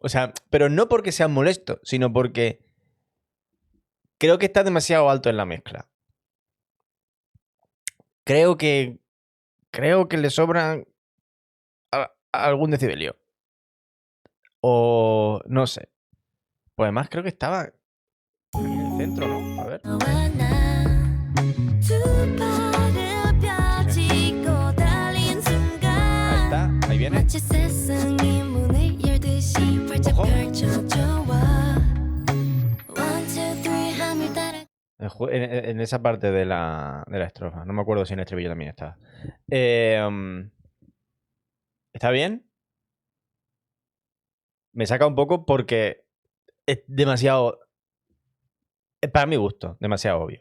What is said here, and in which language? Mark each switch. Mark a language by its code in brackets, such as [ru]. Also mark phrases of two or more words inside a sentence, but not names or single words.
[es] O sea, pero no porque sea molesto, sino porque creo que está demasiado alto en la mezcla. Creo que le sobran algún decibelio. O no sé. Pues además creo que estaba aquí en el centro, ¿no? A ver. [ko] 너와 나 두 발을 펴지고 달린 [es] Ahí [ko] 순간 [es] está. Ahí viene. [ko] 마치 세상이 문을 열듯이 활짝 [es] Ojo. [ko] 펼쳐져와 [en] One, two, three [ko] 하늘 따라 [es] En esa parte de la estrofa. No me acuerdo si en el estribillo también está. ¿Está bien? Me saca un poco porque es demasiado... Para mi gusto, demasiado obvio.